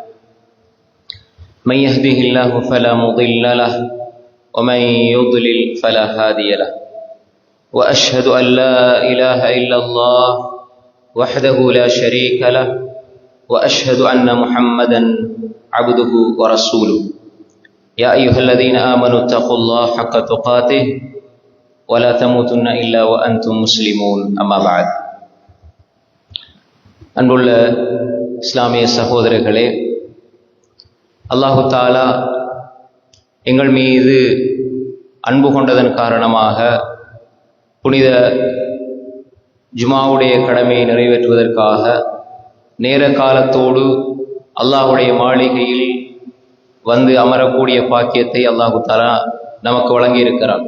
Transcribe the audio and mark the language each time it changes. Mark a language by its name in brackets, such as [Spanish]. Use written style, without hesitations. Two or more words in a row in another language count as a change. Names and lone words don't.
[Arabic] من يهده الله فلا مضل له ومن يضلل فلا هادي له وأشهد أن لا إله إلا الله وحده لا شريك له وأشهد أن محمدا عبده ورسوله يا أيها الذين آمنوا اتقوا الله حق تقاته ولا تموتن إلا وأنتم مسلمون أما بعد [Tamil] அன்புள்ள இஸ்லாமிய சகோதரர்களே, [Arabic] الله تعالى [Tamil] எங்கள் மீது அன்பு கொண்டதன் காரணமாக புனித ஜுமாவுடைய கடமையை நிறைவேற்றுவதற்காக நேர காலத்தோடு அல்லாஹுடைய மாளிகையில் வந்து அமரக்கூடிய பாக்கியத்தை [Arabic] الله تعالى [Tamil] நமக்கு வழங்கியிருக்கிறான்.